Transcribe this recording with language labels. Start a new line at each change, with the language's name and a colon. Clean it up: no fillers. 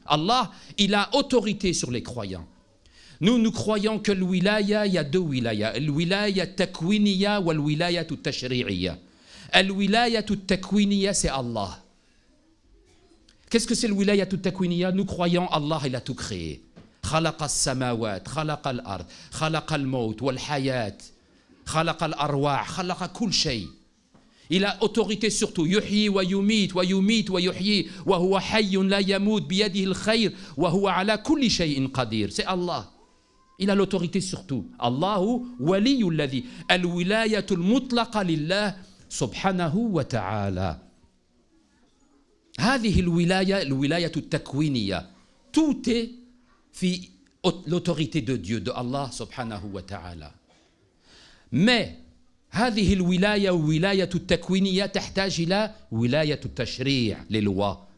French: Allah, il a autorité sur les croyants. Nous croyons que le wilaya, il y a 2 wilayas. Le wilaya takwiniya ou le wilaya tashri'iyya. Le wilaya takwiniya, c'est Allah. Qu'est-ce que c'est le wilaya takwiniya? Nous croyons Allah, il a tout créé.
Arabic: خلق السماوات خلق الأرض خلق الموت والحياة خلق الأرواح خلق كل شيء.
French: Il a autorité sur tout.
Arabic: يحيي ويميت ويميت ويحيي وهو حي لا يموت بيده الخير وهو على كل شيء قدير.
French: C'est Allah. Il a l'autorité sur tout.
Arabic: الله ولي الذي الولاية المطلقة لله سبحانه وتعالى. هذه الولاية التكوينية.
French: Tout est في l'autorité de Dieu, de Allah
Arabic: سبحانه وتعالى. Mais هذه الولاية ولاية التكوينية تحتاج إلى ولاية التشريع للوا.